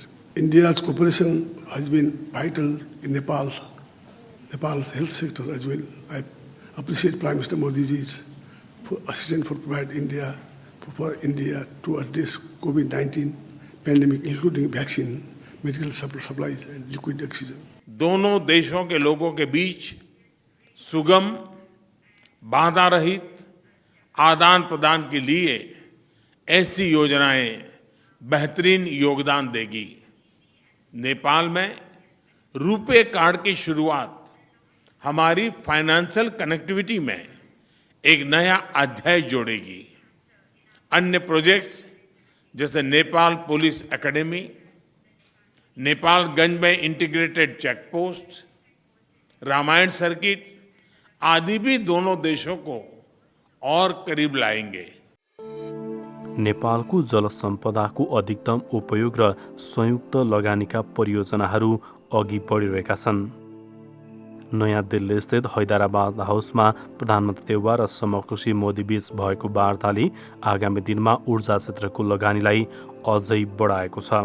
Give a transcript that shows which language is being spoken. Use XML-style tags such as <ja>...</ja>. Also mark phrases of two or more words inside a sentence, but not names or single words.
<en>India's cooperation has been vital in Nepal's health sector as well. I appreciate Prime Minister Modi ji's assistance for India to address COVID-19 pandemic, including vaccine, medical supplies and liquid oxygen.</en> <hi>दोनों देशों के लोगों के बीच सुगम, बाधा रहित आदान प्रदान के लिए ऐसी योजनाएं बेहतरीन योगदान देगी। नेपाल में रुपे कार्ड की शुरुआत हमारी फाइनेंशियल कनेक्टिविटी में एक नया अध्याय जोड़ेगी। अन्य प्रोजेक्ट्स जैसे नेपाल पुलिस एकेडमी, नेपालगंज में इंटीग्रेटेड चेक पोस्ट, रामायण सर्किट आदि भी दोनों देशों को और करीब लाएंगे।</hi> <ne>नेपालको जल सम्पदाको अधिकतम उपयोग र संयुक्त लगानीका परियोजनाहरू अघि बढिरहेका छन्। नयाँ दिल्ली स्थित हैदराबाद हाउसमा प्रधानमन्त्री देउवा र समकक्षी मोदी बीच भएको वार्ताले आगामी दिनमा ऊर्जा क्षेत्रको लगानीलाई अझै बढाएको छ।</ne>